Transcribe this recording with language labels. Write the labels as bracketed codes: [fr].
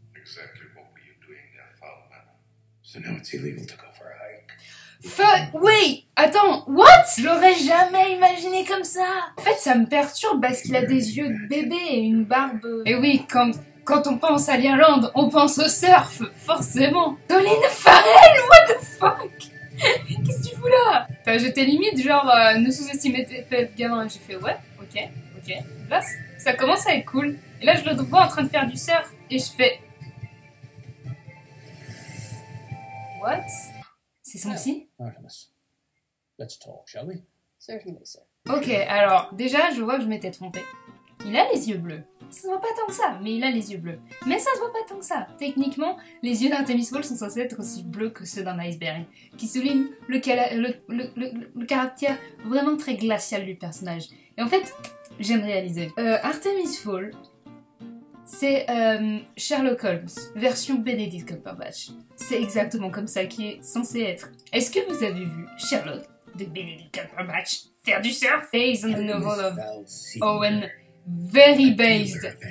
[en] Exactly what were you doing there, Falman? So now it's illegal to go for a hike. Wait, [fr] attends, [en] what? [fr] Je l'aurais jamais imaginé comme ça. En fait, ça me perturbe parce qu'il a des yeux de bébé et une barbe. Et oui, quand on pense à l'Irlande, on pense au surf, forcément. [en] Colin Farrell, what the fuck? [fr] Qu'est-ce que tu fous là? J'étais limite genre, ne sous-estimez pas le gamin. J'ai fait ouais, ok. Là, ça commence à être cool. Et là, je le vois en train de faire du surf et je fais... [en] What? [fr] C'est son psy? [en] Artemis, let's talk, shall we? Certainly, sir. [fr] Ok, alors, déjà, je vois que je m'étais trompée. Il a les yeux bleus. Ça se voit pas tant que ça, mais il a les yeux bleus. Mais ça se voit pas tant que ça. Techniquement, les yeux d'un Artemis Fowl sont censés être aussi bleus que ceux d'un iceberg, qui souligne le caractère vraiment très glacial du personnage. Et en fait, j'ai réalisé. Artemis Fowl, c'est Sherlock Holmes, version Benedict Cumberbatch. C'est exactement comme ça qu'il est censé être. Est-ce que vous avez vu Sherlock de Benedict Cumberbatch faire du surf? [en] Based on the novel of Owen, very based.